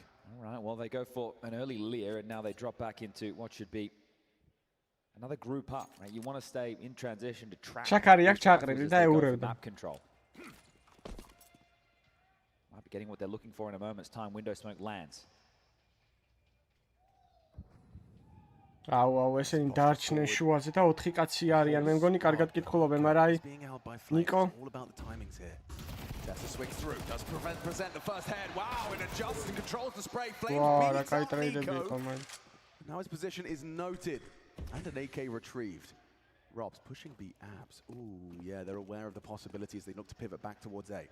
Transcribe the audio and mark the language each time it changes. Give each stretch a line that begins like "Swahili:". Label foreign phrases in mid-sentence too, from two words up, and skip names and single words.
English: All right, well, they go for an early leer, and now they drop back into what should be another group up. Right? You want to stay in transition to track map control. Might be getting what they're looking for in a moment's time. Window smoke lands.
Georgian: აუ ესენი დარჩნენ შუაზე და 4 კაცი არიან. მე მგონი კარგად კითხულობენ, მაგრამ აი ნიკო
English: That's a swing through. Does present the first head. Wow, and adjusts and controls the spray. Wow, that guy traded me, come on. Now his position is noted and an AK retrieved. Rob's pushing the abs. Ooh, yeah, they're aware of the possibilities. They look to pivot back towards A.